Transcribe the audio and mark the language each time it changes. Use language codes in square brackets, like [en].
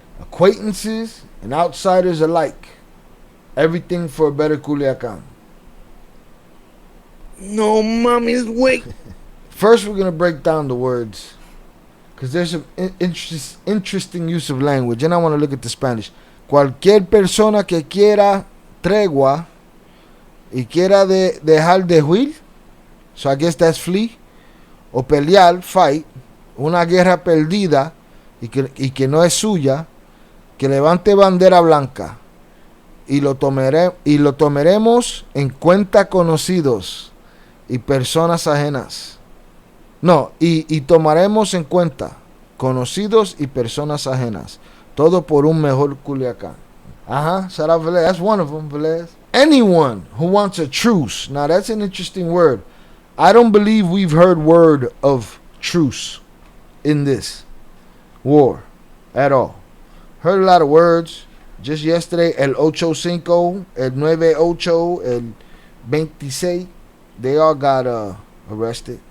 [en] Acquaintances and outsiders alike. Everything for a better Culiacán. [es] No mames, [en] wait. First, we're going to break down the words, because there's some interesting use of language, and I want to look at the Spanish. [es] Cualquier persona que quiera tregua y quiera dejar de huir, [en] so I guess that's flee, [es] o pelear, [en] fight, [es] una guerra perdida y que no es suya, que levante bandera blanca y lo tomaremos en cuenta conocidos y personas ajenas. No, y tomaremos en cuenta conocidos y personas ajenas. Todo por un mejor Culiacán. [en] Shout out Velez. That's one of them, Velez. Anyone who wants a truce. Now that's an interesting word. I don't believe we've heard word of truce in this war at all. Heard a lot of words. Just yesterday, el 8-5, el 9-8, el 26, they all got arrested.